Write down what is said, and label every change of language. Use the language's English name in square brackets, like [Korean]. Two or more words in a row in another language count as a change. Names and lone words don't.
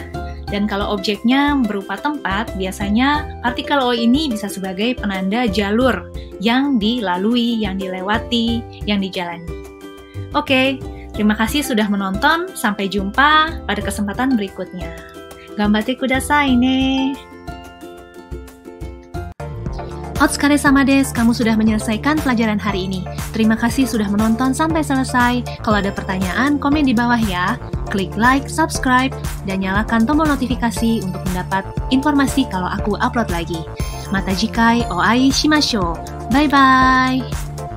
[Indonesian] Dan kalau objeknya berupa tempat, biasanya partikel O ini bisa sebagai penanda jalur yang dilalui, yang dilewati, yang dijalani. Oke, terima kasih sudah menonton. Sampai jumpa pada kesempatan berikutnya. [Japanese] 頑張ってくださいね. お疲れ様です, [Indonesian] kamu sudah menyelesaikan pelajaran hari ini. Terima kasih sudah menonton sampai selesai. Kalau ada pertanyaan, komen di bawah ya. Klik like, subscribe, dan nyalakan tombol notifikasi untuk mendapat informasi kalau aku upload lagi. [Japanese] また次回お会いしましょう. [English] Bye-bye!